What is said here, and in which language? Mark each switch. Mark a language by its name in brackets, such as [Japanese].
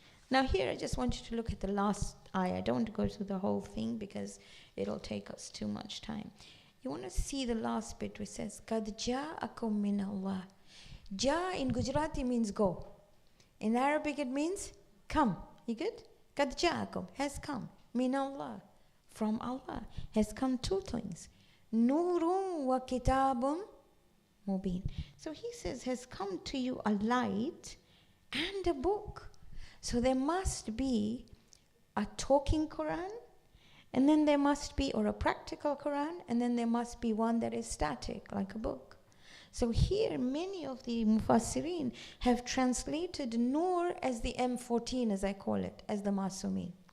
[English] Now here I just want you to look at the last ayah. I don't want to go through the whole thing because it'll take us too much time. You want to see the last bit which says, [Arabic] قَدْ جَاءَكُم مِّنَ اللَّهِ. [English] Ja in Gujarati means go. In Arabic it means come. You good? [Arabic] قَدْ جَاءَكُم [English] has come. [Arabic] مِّنَ اللَّهِ [English] from Allah has come two things. [Arabic] نُورٌ وَكِتَابٌ Mubin. [English] So he says, has come to you a light and a book. So there must be a talking Quran, and then there must be, or a practical Quran, and then there must be one that is static, like a book. So here, many of the Mufassirin have translated Nur as the M14, as I call it, as the Masumin.